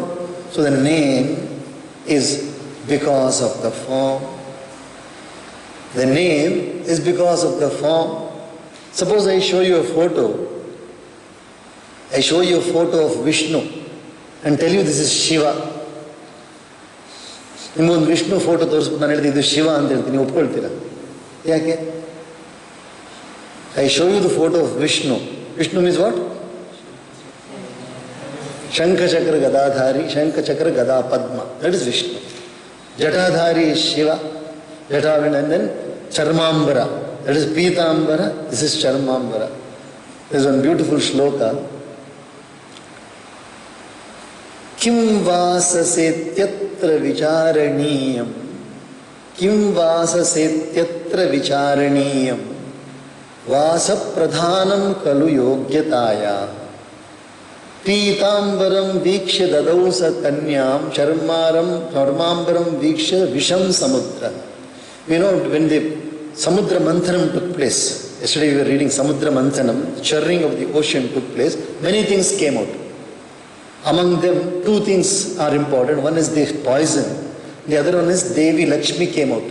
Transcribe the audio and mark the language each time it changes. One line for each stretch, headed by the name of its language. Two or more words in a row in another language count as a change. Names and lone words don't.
English: So the name is because of the form. The name is because of the form. Suppose I show you a photo. I show you a photo of Vishnu and tell you this is Shiva.
Kannada: ನಿಮಗೊಂದು ವಿಷ್ಣು ಫೋಟೋ ತೋರಿಸ್ಬಿಟ್ಟು ನಾನು ಹೇಳ್ತೀನಿ ಇದು ಶಿವ ಅಂತ ಹೇಳ್ತೀನಿ, ನೀವು ಒಪ್ಕೊಳ್ತೀರಾ?
English: ಯಾಕೆ? I show you the photo of Vishnu. Vishnu means what?
Sanskrit: ಶಂಖಚಕ್ರ ಗದಾಧಾರಿ, ಶಂಖಚಕ್ರ ಗದಾ ಪದ್ಮ,
English: that is Vishnu.
Sanskrit: ಜಟಾಧಾರಿ is ಶಿವ, ಜಟಾವಿನಂದನ್.
English: ಚರ್ಮಾಂಬರ, that is ಪೀತಾಂಬರ, this is ಚರ್ಮಾಂಬರ. this one beautiful shloka.
Sanskrit: किं वाससेत्यत्र विचारणीयं, किं वाससेत्यत्र विचारणीयं, वासप्रधानं खलु योग्यताया. पीताम्बरं वीक्ष्य ददौस कन्यां चर्माम्बरं वीक्ष्य विषं समुद्रः.
English: You know, when the
Sanskrit: Samudra Manthanam
English: took place, yesterday we were reading
Sanskrit: Samudra Manthanam,
English: churning of the ocean took place, many things came out. Among them, two things are important. One is the poison, the other one is Devi Lakshmi came out.